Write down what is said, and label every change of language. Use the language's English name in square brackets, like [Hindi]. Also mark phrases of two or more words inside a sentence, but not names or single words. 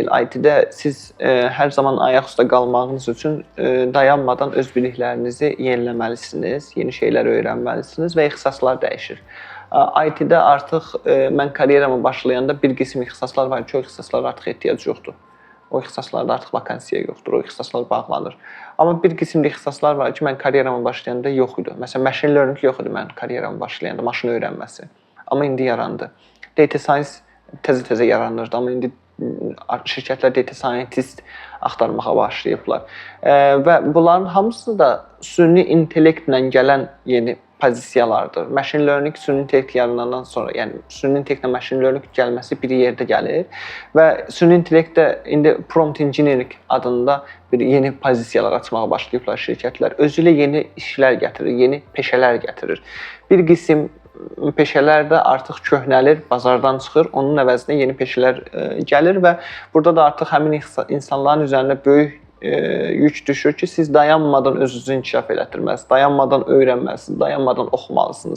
[Azerbaijani] IT-də siz hər zaman ayaq üstə qalmağınız üçün dayanmadan öz biliklərinizi yeniləməlisiniz, yeni şeylər öyrənməlisiniz və ixtisaslar dəyişir. IT-də artıq mən karyeramı başlayanda bir qism ixtisaslar var ki, o ixtisaslara artıq ehtiyac yoxdur. O ixtisaslarda artıq vakansiya yoxdur, o ixtisaslar bağlanır. Amma bir qism ixtisaslar var ki, mən karyeramı başlayanda yox idi. Məsələn, [English] machine learning [Azerbaijani] yox idi mən karyeramı başlayanda, maşın öyrənməsi. Amma indi yarandı. [English] Data science [Azerbaijani] təzə-təzə yaranırdı, amma indi şirkətlər [English] data scientist [Azerbaijani] axtarmağa başlayıblar. Və bunların hamısı da süni intellektlə gələn yeni pozisiyalardır. [English] Machine learning [Azerbaijani] süni intellekt yaranandan sonra, yəni süni intellektlə [English] machine learning [Azerbaijani] gəlməsi bir yerdə gəlir və süni intellektdə indi [English] prompt engineering [Azerbaijani] adında bir yeni pozisiyalar açmağa başlayıblar şirkətlər. Özü ilə yeni işlər gətirir, yeni peşələr gətirir. Bir qism peşələr də artıq köhnəlir, bazardan çıxır, onun əvəzinə yeni peşələr gəlir və burada da artıq həmin insanların üzərində böyük yük düşür ki, siz dayanmadan özünüzü inkişaf elətdirməlisiniz, dayanmadan öyrənməlisiniz, dayanmadan oxumalısınız.